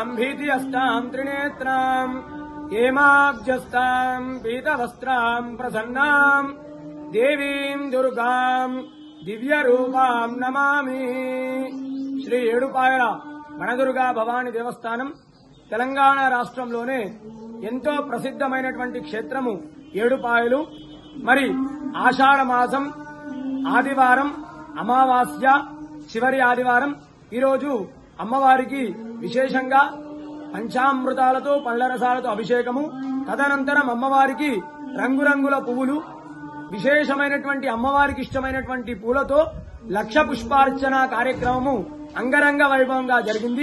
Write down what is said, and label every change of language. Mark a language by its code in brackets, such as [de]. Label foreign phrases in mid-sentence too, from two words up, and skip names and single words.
[sa] भीतिहस्तां त्रिनेत्रां हेमाब्जस्तां पीतवस्त्रां प्रसन्नां देवीं दुर्गां दिव्यरूपां नमामि। [te] श्री ఏడుపాయల వనదుర్గా భవాని దేవస్థానం తెలంగాణ రాష్ట్రంలోనే ఎంతో ప్రసిద్ధమైనటువంటి క్షేత్రము ఏడుపాయలు. మరి ఆషాఢ మాసం ఆదివారం, అమావాస్య చివరి ఆదివారం ఈరోజు అమ్మవారికి విశేషంగా పంచామృతాలతో పళ్లరసాలతో అభిషేకము, తదనంతరం అమ్మవారికి రంగురంగుల పువ్వులు, విశేషమైనటువంటి అమ్మవారికి ఇష్టమైనటువంటి పూలతో 1,00,000 పుష్పార్చన కార్యక్రమము అంగరంగ వైభవంగా జరిగింది.